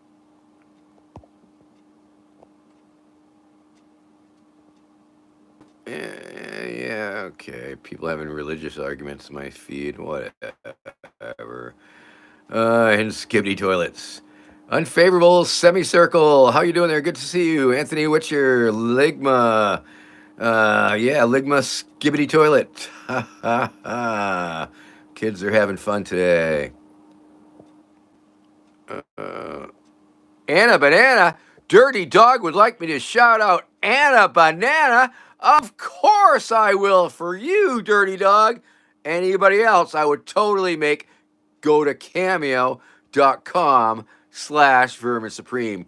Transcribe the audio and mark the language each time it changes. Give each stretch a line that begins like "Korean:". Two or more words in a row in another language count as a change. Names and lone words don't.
English: Yeah, okay. People having religious arguments in my feed. Whatever. And skibbity toilets. Unfavorable semicircle. How you doing there? Good to see you. Anthony Witcher, Ligma. Yeah, Ligma skibbity toilet. Ha ha ha. Kids are having fun today. Anna Banana. Dirty Dog would like me to shout out Anna Banana. Of course I will for you, Dirty Dog. Anybody else, I would totally make go to cameo.com/Vermin Supreme.